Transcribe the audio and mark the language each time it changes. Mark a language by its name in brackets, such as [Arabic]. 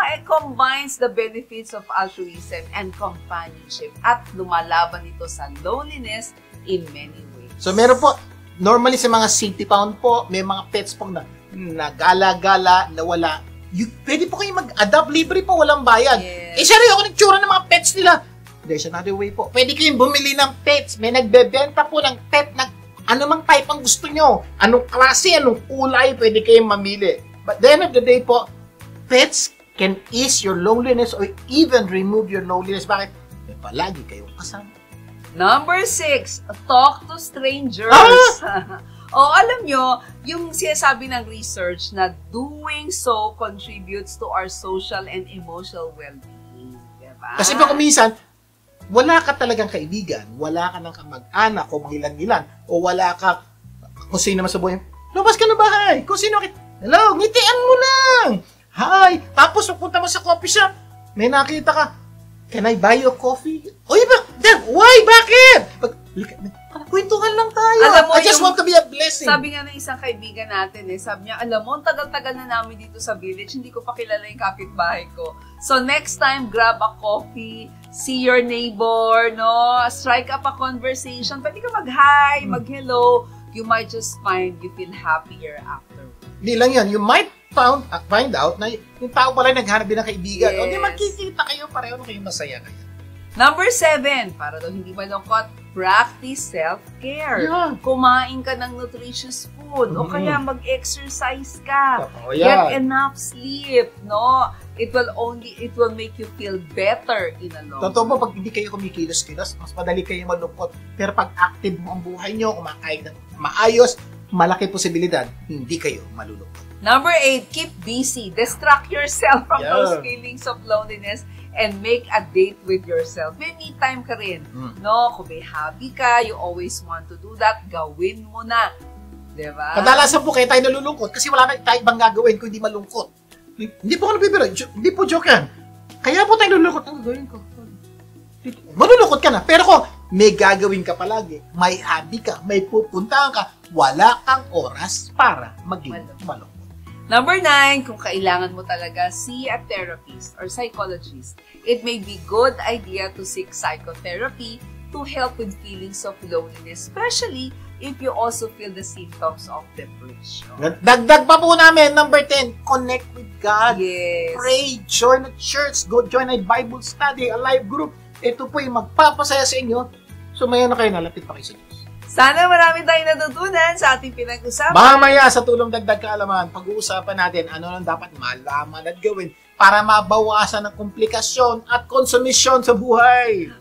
[English] It combines the benefits of altruism and companionship [Filipino] at lumalaban ito sa [English] loneliness in many ways. [Filipino] So meron po, normally sa mga city town po, may mga pets po na gala-gala, na wala. Pwede po kayo mag-adopt, libre po, walang bayad. [English] Yes. [Filipino] Seryo, ako nagtsura ng mga pets nila. [English] there's another way [Filipino] po. Pwede kayong bumili ng pets. May nagbebenta po ng pet na anumang type ang gusto nyo. Anong klase, anong kulay, pwede kayong mamili. [English] But at the end of the day po, pets can ease your loneliness or even remove your loneliness. [Filipino] Bakit? May palagi kayong kasama. [English] Number 6, talk to strangers. [Filipino] Alam nyo, yung sinasabi ng research na [English] doing so contributes to our social and emotional well-being. [Filipino] Diba? Kasi po kuminsan, wala ka talagang kaibigan, wala ka ng kamag-anak o mangilan-ngilan, o wala ka kung sino naman sa buhay. Lumabas ka na bahay. Kung sino, hello, ngitian mo lang. Hi. Tapos, pupunta mo sa coffee shop, may nakita ka, [English] can I buy you a coffee? [Filipino] Oy, why? Bakit? Kwentuhan lang tayo. Alam mo, [English] I just want to be a blessing. [Filipino] Sabi nga ng isang kaibigan natin, sabi niya, alam mo, ang tagal-tagal na namin dito sa village, hindi ko pa kilala yung kapitbahay ko. [English] So next time, grab a coffee, see your neighbor, no? Strike up a conversation. [Filipino] Pwede ka mag-hi, mag-hello. [English] You might just you feel happier after. [Filipino] Hindi lang yan. [English] You might find out [Filipino] na yung tao pala naghanap din ng kaibigan. [English] Yes. [Filipino] O di magkikita kayo, pareho na kayo masaya kayo. Number 7, para daw hindi malungkot, [English] practice self-care. Yeah. [Filipino] Kumain ka ng nutritious food o kaya mag-exercise ka. Totoo yan. [English] Get enough sleep, no? It will make you feel better in a long [Filipino] Totoo po, pag hindi kayo kumikilos-kilos, mas madali kayo malungkot. Pero pag active mo ang buhay nyo, kumakain ng maayos, malaki posibilidad, hindi kayo malulungkot. [English] Number 8, keep busy. Distract yourself from Yeah. those feelings of loneliness and make a date with yourself. [Filipino] May me time ka rin. No? Kung may hobby ka, [English] you always want to do that, [Filipino] gawin mo na. Diba? Kadalasan po kayo tayo nalulungkot kasi wala na tayo ibang gagawin kung hindi malungkot. Hindi po ako nabibiro. Hindi po joke yan. Kaya po tayo nalulungkot. Ang gagawin ko? Malulungkot ka na. Pero kung may gagawin ka palagi, may hobby ka, may pupuntahan ka, wala kang oras para maging malungkot. [English] Number 9, [Filipino] kung kailangan mo talaga [English] see a therapist or psychologist, it may be good idea to seek psychotherapy to help with feelings of loneliness, especially if you also feel the symptoms of depression. [Filipino] Dagdag pa po namin, number 10, connect with God. [English] Yes. Pray, join a church, go join a Bible study, a live group. [Filipino] Ito po yung magpapasaya sa inyo. So, maya na kayo, nalapit pa kayo sa Diyos. Sana marami tayong natutunan sa ating pinag-usapan. Mamaya sa tulong dagdag kaalaman, pag-uusapan natin ano lang dapat malaman at gawin para mabawasan ang komplikasyon at konsumisyon sa buhay.